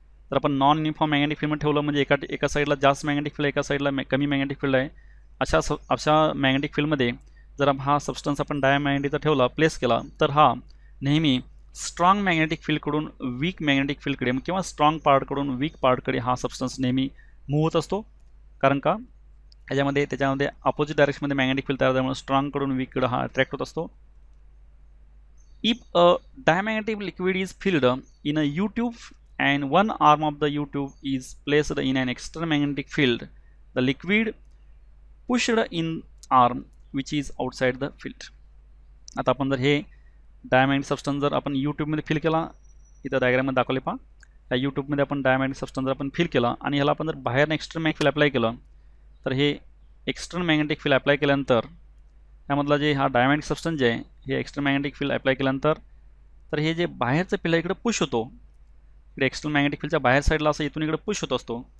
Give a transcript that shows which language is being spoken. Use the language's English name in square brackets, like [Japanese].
[Marathi] तर आपण non uniform magnetic फील्डमध्ये ठेवलं म्हणजे एका साईडला जास्त मॅग्नेटिक फील्ड आहे, एका साईडला कमी मॅग्नेटिक फील्ड आहे, अशा मॅग्नेटिक फील्डमध्ये जर हा सबस्टन्स आपण डायमॅग्नेटिकचा ठेवला, प्लेस केला, तर हा नेहमी स्ट्रॉंग मॅग्नेटिक फील्डकडून वीक मॅग्नेटिक फील्डकडे किंवा स्ट्रॉंग पार्टकडून वीक पार्टकडे हा सबस्टन्स नेहमी मूव्ह होत असतो. कारण का त्याच्यामध्ये अपोजिट डायरेक्शनमध्ये मॅग्नेटिक फील्ड तयार झाल्यामुळे स्ट्रॉंगकडून वीककडे हा अट्रॅक्ट होत असतो. [English] If a diamagnetic liquid is filled in a U tube and one arm of the U tube is placed in an external magnetic field, the liquid pushed in arm which is outside the field. [Marathi] आता आपण जर हे diamagnetic substance जर आपण यूट्यूबमध्ये fill केला, इथं डायग्राममध्ये दाखवले पहा, या यूट्यूबमध्ये आपण डायमॅग्नेटिक सबस्टन्स जर आपण फिल केला आणि ह्याला आपण जर बाहेर एक्स्टर्नल मॅग्नेटिक फील्ड अप्लाय केलं, तर हे एक्स्टर्नल मॅग्नेटिक फील्ड अप्लाय केल्यानंतर त्यामधला जे हा डायमॅग्नेटिक सबस्टन्स जे आहे हे एक्स्टर्नल मॅग्नेटिक फील्ड अप्लाय केल्यानंतर तर हे जे बाहेरचं फील्ड आहे इकडे पुश होतो, इकडे एक्स्टर्नल मॅग्नेटिक फील्डच्या बाहेर साईडला असं इथून इकडे पुश होत असतो.